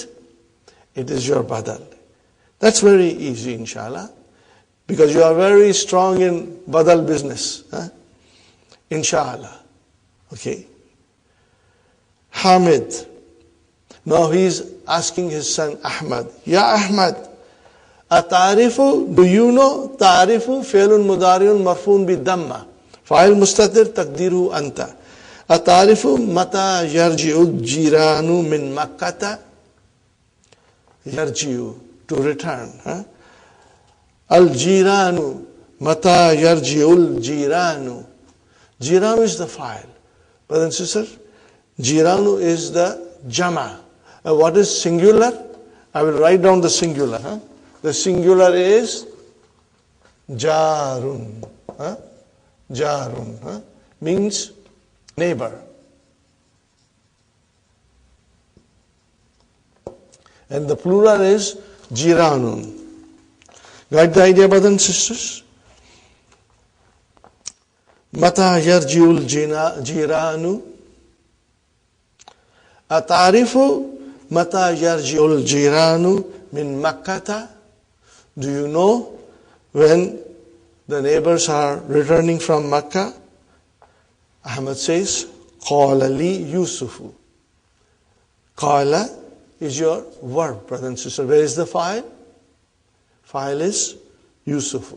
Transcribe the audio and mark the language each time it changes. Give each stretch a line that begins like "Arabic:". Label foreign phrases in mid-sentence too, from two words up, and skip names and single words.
English: It is your badal. That's very easy, inshallah, because you are very strong in badal business. Inshallah. Okay. Hamid. Now he is asking his son Ahmad.
Arabic: يا أحمد، أتعرف,
English: do you know?
Arabic: تعرف فعل مضارع مرفوع بالضمة. فاعل مستتر تقديره أنت. أتعرف متى يرجع الجيران من مكة.
English: Yarji'u, to return.
Arabic: الجيران، متى يرجع الجيران.
English: Jiranu is the fa'il. Brothers and sisters, jiranu is the Jamaʼ. What is singular? I will write down the singular. The singular is jarun. Jarun means neighbor. And the plural is jiranun. Got the idea, brothers and sisters?
Arabic: متى يرجع الجيران. أتعرف متى يرجع الجيران من مكة.
English: Do you know when the neighbors are returning from Makkah? Ahmad says,
Arabic: قال لي يوسف.
English: Qala is your verb, brother and sister. Where is the file? File is Yusufu.